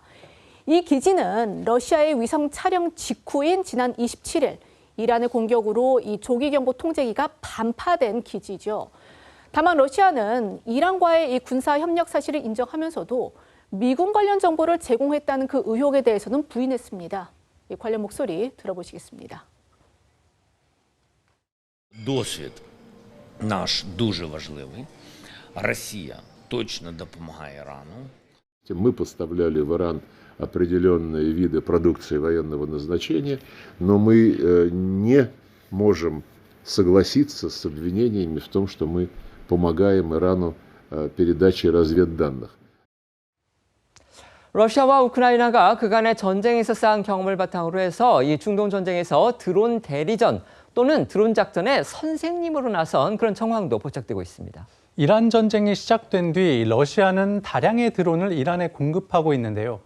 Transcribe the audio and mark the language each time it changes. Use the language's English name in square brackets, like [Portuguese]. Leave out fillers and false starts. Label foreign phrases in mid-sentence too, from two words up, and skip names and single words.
[Korean] 이 기지는 러시아의 위성 촬영 직후인 지난 27일 이란의 공격으로 이 조기경보 통제기가 반파된 기지죠. 다만 러시아는 이란과의 이 군사 협력 사실을 인정하면서도 미군 관련 정보를 제공했다는 그 의혹에 대해서는 부인했습니다. 이 관련 목소리 들어보시겠습니다. [Ukrainian] Досвід наш дуже важливий. Росія точно допомагає Ірану. [Russian] Мы поставляли в Иран определенные виды продукции военного назначения, но мы не можем согласиться с обвинениями в том, что мы помогаем Ирану передачей разведданных. [Korean] 러시아와 우크라이나가 그간의 전쟁에서 쌓은 경험을 바탕으로 해서 이 중동 전쟁에서 드론 대리전 또는 드론 작전의 선생님으로 나선 그런 정황도 포착되고 있습니다. 이란 전쟁이 시작된 뒤 러시아는 다량의 드론을 이란에 공급하고 있는데요.